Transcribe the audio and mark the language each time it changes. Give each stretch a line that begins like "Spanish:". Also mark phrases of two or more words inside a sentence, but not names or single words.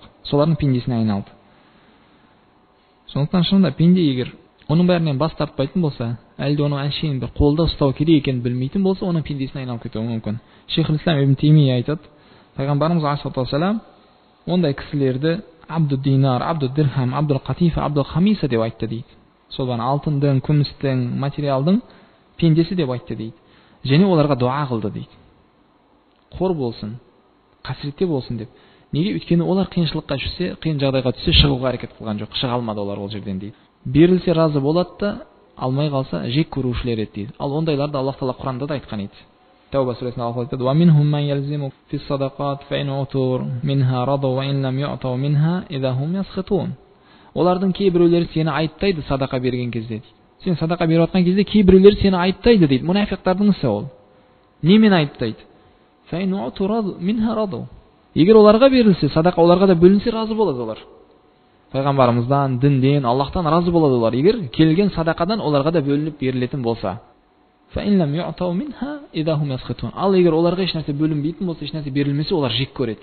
Kazakh: Солардың пендесіне айналды. Сондықтан шынында пенде егер оның бәрінен бас тартпайтын болса, әлде оның әншейін бір қолда ұстау керек екенін білмейтін болса, оның пендесіне айналып кетуі мүмкін. Шейхул Ислам ибн Теймия айтады, пайғамбарымыз алейхиссалам ондай кісілерді
Arabic: عبد الدينار عبد الدرهم عبد القطيفة عبد الخميصة
Kazakh: деп айтты дейді. Сол алтындың, күмістің, материалдың пендесі деп айтты дейді. Және оларға дуа қылды дейді. Қор болсын, қасіретте болсын деп. Неге? Өйткені олар қиыншылыққа түссе, қиын жағдайға түссе, шығуға әрекет қылған жоқ, шыға алмады олар ол жерден дейді. Берілсе разы болады да, алмай қалса жек көрушілер еді дейді. Ал ондайларды Аллах тағала Құранда да айтқан еді. Тауба сүресінде Аллах айтады:
Arabic: "ومنهم من يلمزك في الصدقات فإن أعطوا منها رضوا وإن لم يعطوا منها إذا هم يسخطون."
Kazakh: Олардың кейбіреулері сені айыптайды садақа берген кезде дейді. Сен садақа беріп жатқан кезде кейбіреулері сені айыптайды дейді. Мұнафиқтардың ісі ол. Немен айыптайды?
Arabic: فإن أعطوا منها رضوا.
Kazakh: Егер оларға берілсе, садақа оларға да бөлінсе, разы болады олар. Пайғамбарымыздан, динден, Аллахтан разы болады олар. Егер келген садақадан оларға да бөлініп берілетін болса. Ал егер оларға еш нәрсе бөлінбейтін болса, еш нәрсе берілмесе, олар жек көреді.